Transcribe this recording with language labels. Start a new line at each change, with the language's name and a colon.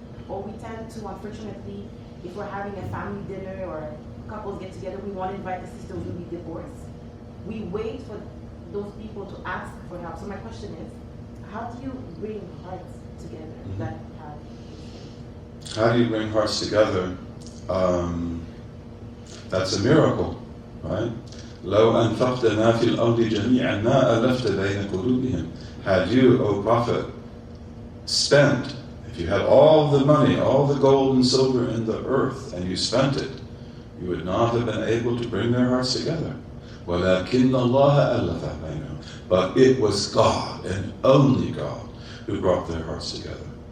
English: Or we tend to, unfortunately, if we're having a family dinner or couples get together, we want to invite the sisters who be divorced. We wait for those people to ask for help. So my question is, how do you bring hearts together that have... How do you bring hearts together? That's a miracle, right?
Arabic: لو أنفقت ما في الأرض جميعا ما ألفت بين قلوبهم.
English: Had you, O Prophet, spent, if you had all the money, all the gold and silver in the earth, and you spent it, you would not have been able to bring their hearts together.
Arabic: وَلَكِنَّ اللَّهَ أَلَّفَ بَيْنَهُمْ.
English: But it was God, and only God, who brought their hearts together.